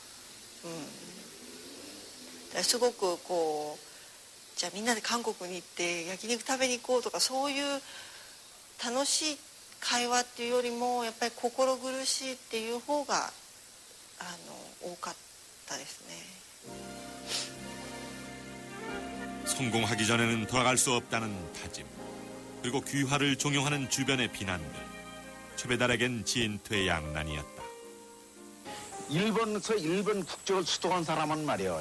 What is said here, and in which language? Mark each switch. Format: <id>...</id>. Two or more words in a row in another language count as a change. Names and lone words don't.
<ja>すごくこうじゃあみんなで韓国に行って焼肉食べに行こうとかそういう楽しい会話っていうよりもやっぱり心苦しいっていう方が多かったですね。</ja> <ko>성공하기 전에는 돌아갈 수 없다는 다짐, 그리고 귀화를 종용하는 주변의 비난들, 최배달에겐 진퇴 양난이었다. 일본에서 일본 국적을 수도한 사람은 말이에요.</ko>